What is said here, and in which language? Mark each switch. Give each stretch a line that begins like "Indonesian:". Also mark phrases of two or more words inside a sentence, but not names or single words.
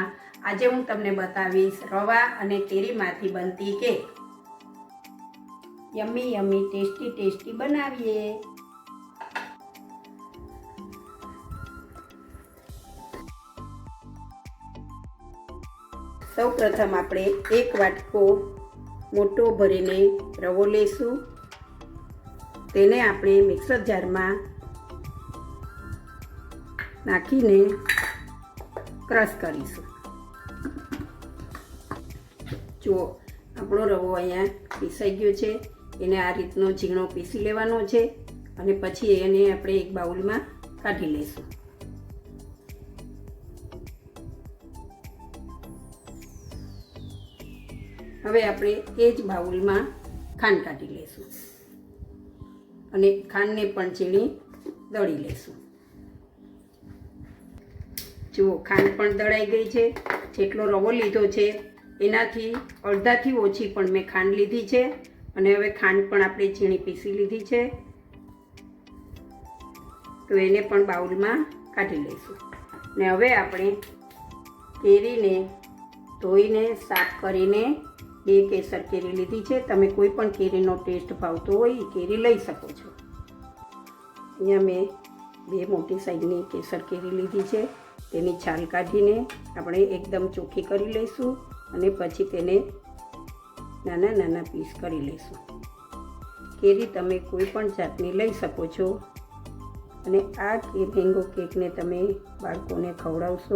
Gujarati: આજ હું તમને બતાવીશ રવા અને કેરીમાંથી બનતી કેક।
English: yummy yummy tasty tasty बनावीए।
Gujarati: સૌ પ્રથમ આપણે એક વાટકો મોટો ભરીને રવો લેશું। તેને આપણે
English: mixer jar
Gujarati: માં નાખીને ક્રશ કરીશું। જુઓ આપણો રવો અહીંયા પીસાઈ ગયો છે। એને આ રીતનો ઝીણો પીસી લેવાનો છે અને પછી એને આપણે એક બાઉલ માં કાઢી લેશું। હવે આપણે એ જ બાઉલ માં ખાંડ કાઢી લેશું અને ખાંડને પણ ઝીણી દળી લેશું। જુઓ ખાંડ પણ દળાઈ ગઈ છે। જેટલો રવો લીધો છે એનાથી અડધાથી ઓછી પણ મેં ખાંડ લીધી છે અને હવે ખાંડ પણ આપણે ઝીણી પીસી લીધી છે। તો એને પણ બાઉલમાં કાઢી લઈશું ને હવે આપણે કેરીને ધોઈને સાફ કરીને બે કેસર કેરી લીધી છે। તમે કોઈ પણ કેરીનો ટેસ્ટ ભાવતો હોય એ કેરી લઈ શકો છો। અહીંયા મેં બે મોટી સાઇઝની કેસર કેરી લીધી છે। તેની છાલ કાઢીને આપણે એકદમ ચોખી કરી લઈશું અને પછી તેને નાના નાના પીસ કરી લઈશું। કેરી તમે કોઈ પણ જાતની લઈ શકો છો અને આ મેંગો કેકને તમે બાળકોને ખવડાવશો।